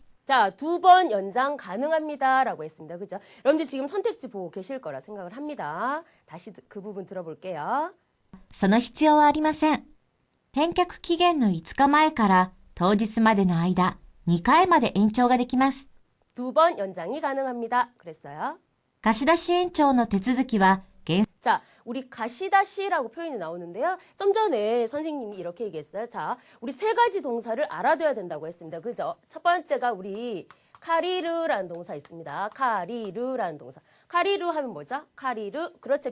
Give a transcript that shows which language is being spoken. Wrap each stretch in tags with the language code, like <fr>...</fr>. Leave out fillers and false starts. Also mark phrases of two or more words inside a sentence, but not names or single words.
<ko>자, 2번 연장 가능합니다. 라고 했습니다. 그죠? 여러분들 지금 선택지 보고 계실 거라 생각을 합니다. 다시 그 부분 들어볼게요.</ko> <ja>その必要はありません。返却期限の5日前から当日までの間、2回まで延長ができます。</ja> <ko>2번 연장이 가능합니다. 그랬어요.</ko> <ja>貸し出し延長の手続きは、</ja> <ko>자, 우리 가시다시라고 표현이 나오는데요. 좀 전에 선생님이 이렇게 얘기했어요. 자, 우리 세 가지 동사를 알아둬야 된다고 했습니다. 그죠? 첫 번째가 우리 카리르라는 동사 있습니다. 카리르라는 동사. 카리르 하면 뭐죠? 카리르. 그렇죠.</ko>